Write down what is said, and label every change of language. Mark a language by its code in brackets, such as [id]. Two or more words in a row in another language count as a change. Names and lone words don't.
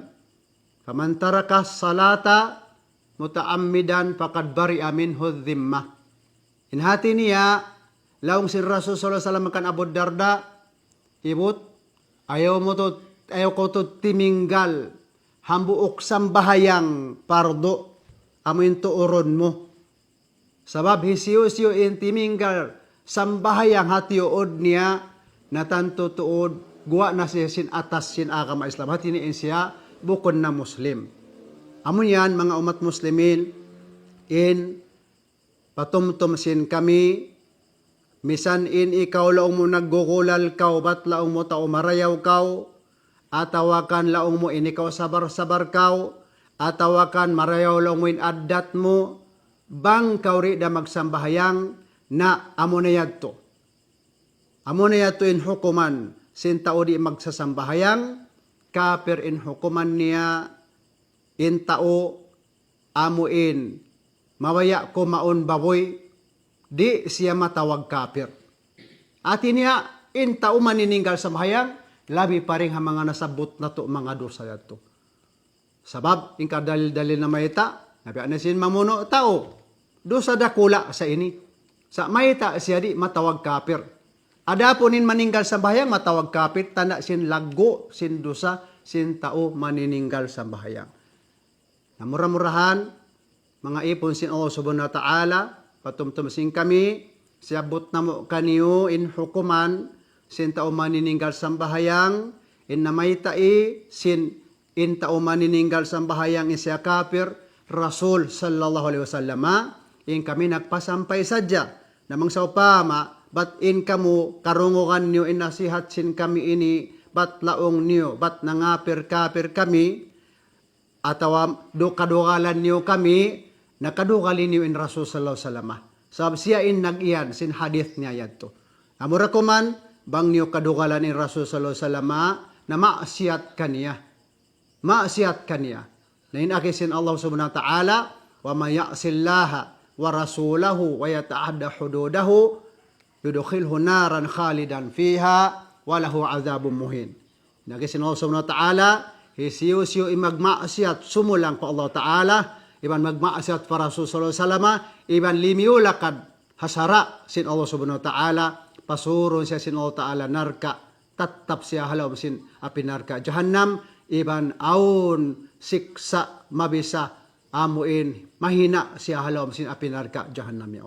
[ar] فمن ترك الصلاة متعمدا فقد برئت منه الذمة. [tsg] In hati niya, laong si Rasul [ar] صلى الله عليه وسلم [tsg] kan Abu Darda, ibut, ayaw ko to timinggal, hambuok sambahayang pardo, amin tuuron mo. Sabab hisiyo-siyo in timinggal, sambahayang hatiyood niya, natanto tuod, guwa na siya sin atas sin agama Islam. Hati ni siya, bukod na Muslim. Amo yan, mga umat Muslimin, in patumtum sin kami, misan in ikaw laong mo naggugulal kaw, bat laong mo tao marayaw kaw, atawakan laong mo in ikaw sabar-sabar kaw, atawakan marayaw laong mo in addat mo, bang kauri da magsambahayang na amo na yadto. Amo na yadto in hukuman, sin tao di magsasambahayang, kafir in hukuman niya, in tao amuin, mawaya ko maon baboy, di siya matawag kafir. Ati niya, in tao manininggal sa bahayang, labi pa rin mga nasabot na to mga dosa yato. Sabab, in kadalil-dalil na mayita, nabiyan na sin mamuno tao, dosa dakula sa ini. Sa mayita siya di matawag kafir. Ada ponin maninggal sa bahayang, matawag kafir, tanda sin lago, sin dosa, sin tao manininggal sa bahayang. Namura-murahan, mga ipon sin Allah [ar] سبحانه وتعالى, [tsg] patumtumsin kami, siabot na mo kaniyo in hukuman, sin tao manininggal sa bahayang, in namaytai, sin in tao manininggal sa bahayang isya kafir, Rasul [ar] صلى الله عليه وسلم, [tsg] in kami nagpasampay sadya, namang sa upama, bat in kamu karungungan niyo in nasihat sin kami ini, bat laong niyo, bat nangapir-kapir kami, atawa do kadugalan niyo kami, nakadugalin niyo in Rasul [ar] صلى الله عليه وسلم. [tsg] Sabab siya in nag-iyan, sin hadith niya yadto. Amura ko man, bang niyo kadugalan in Rasul [ar] صلى الله عليه وسلم, [tsg] na maasiyat kaniya. Maasiyat kaniya. Na inakisin [ar] الله سبحانه وتعالى ومن يعص الله ورسوله ويتعد حدوده يدخله نارا خالدا فيها وله عذاب مهين. [tsg] Inakisin Allah [ar] سبحانه وتعالى, [tsg] hisiyo-siyo imagmaasiyat sumulang pa Allah ta'ala, iban magmaasiyat para Rasul [ar] صلى الله عليه وسلم, [tsg] iban limiulakad hasara sin Allah [ar] سبحانه وتعالى, [tsg] pasuron siya sin Allah ta'ala narka, tatap siya halaw sin api narka jahannam, iban aun siksa mabisa amuin mahina siya halaw sin api narka jahannam yaon.